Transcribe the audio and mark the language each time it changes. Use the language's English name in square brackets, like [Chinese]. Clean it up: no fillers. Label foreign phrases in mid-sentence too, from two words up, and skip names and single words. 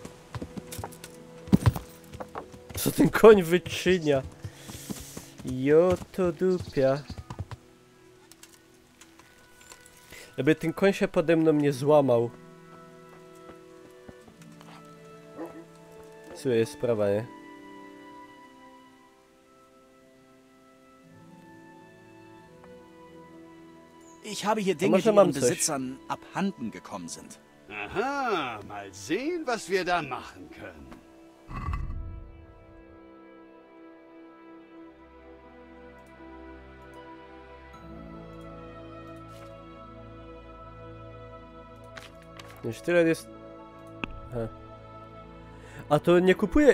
[Polish] Co ten koń wyczynia? Jo to dupia. Żeby ten koń się pode mną nie złamał. Co jest sprawa, nie? [German] Ich habe hier Dinge, die ihren Besitzern abhanden gekommen sind. Aha, mal sehen, was wir da machen können. [Polish] Już tyle jest... Aha. A to nie kupuje...